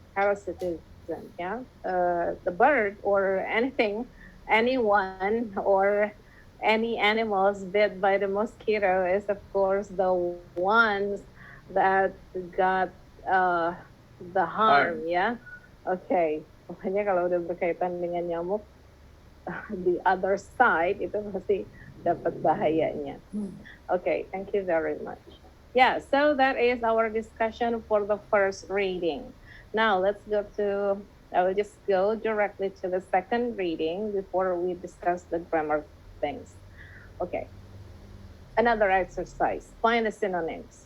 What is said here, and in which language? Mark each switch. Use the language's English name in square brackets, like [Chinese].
[English] Parasitism. Yeah. The bird or anyone, or any animals bit by the mosquito is of course the ones that got uh, the harm. Yeah. Okay. [Indonesian] Pokoknya kalau udah berkaitan dengan nyamuk, the other side itu pasti dapat bahayanya. [English] Okay, thank you very much. Yeah, so that is our discussion for the first reading. Now let's go to I will just go directly to the second reading before we discuss the grammar things. Okay. Another exercise. Find the synonyms.